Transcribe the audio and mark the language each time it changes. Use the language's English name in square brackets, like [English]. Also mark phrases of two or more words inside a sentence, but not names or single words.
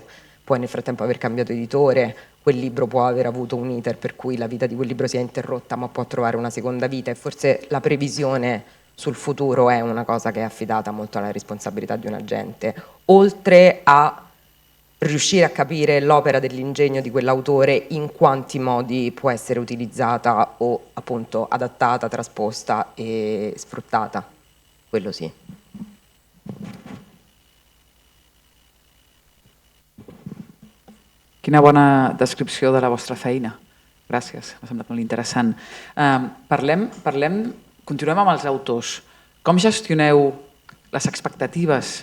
[Italian] Puoi nel frattempo aver cambiato editore, quel libro può aver avuto un iter per cui la vita di quel libro si è interrotta, ma può trovare una seconda vita, e forse la previsione sul futuro è una cosa che è affidata molto alla responsabilità di un agente, oltre a riuscire a capire l'opera dell'ingegno di quell'autore, in quanti modi può essere utilizzata o appunto adattata, trasposta e sfruttata. Quello sì. [Catalan] Quina bona descripció de la vostra feina. Gràcies, m'ha semblat molt interessant. Continuem amb els autors. Com gestioneu les expectatives?